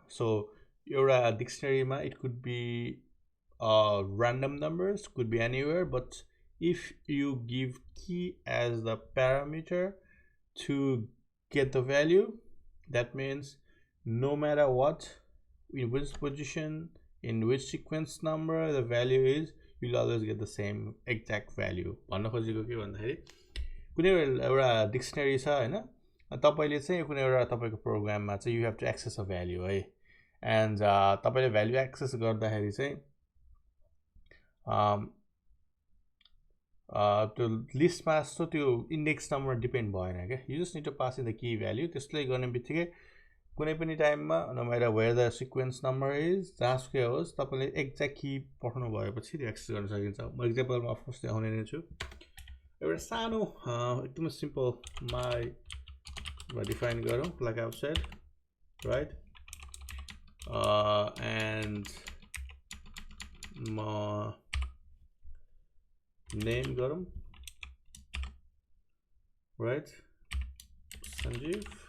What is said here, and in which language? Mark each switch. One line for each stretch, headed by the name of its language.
English: So एउटा dictionary मा it could be random numbers, could be anywhere, but if you give key as the parameter to get the value, that means no matter what, in which position, in which sequence number the value is, you'll always get the same exact value.
Nepali: भन्न खोजेको के भन्दाखेरि कुनै एउटा dictionary छ हैन तपाईले चाहिँ कुनै एउटा तपाईको प्रोग्राममा चाहिँ
English: you have to access a value
Nepali: है. And तपाईले value access गर्दाखेरि चाहिँ त्यो लिस्टमा जस्तो त्यो इन्डेक्स नम्बर डिपेन्ड भएन के.
English: You just need to pass in the key value.
Nepali: त्यसले गर्ने बित्तिकै कुनै पनि टाइममा
English: no matter where the sequence number is,
Nepali: जहाँसुकै होस् तपाईले एक्ज्याक्ट की पठाउनु भएपछि त्यो एक्सेस गर्न सकिन्छ. म एक्जाम्पलमा अफ कोर्स देखाउने नै छु. एउटा सानो एकदमै सिम्पल my define गरौँ
English: like I've said, right? And my name गरौँ, right? Sanjeev.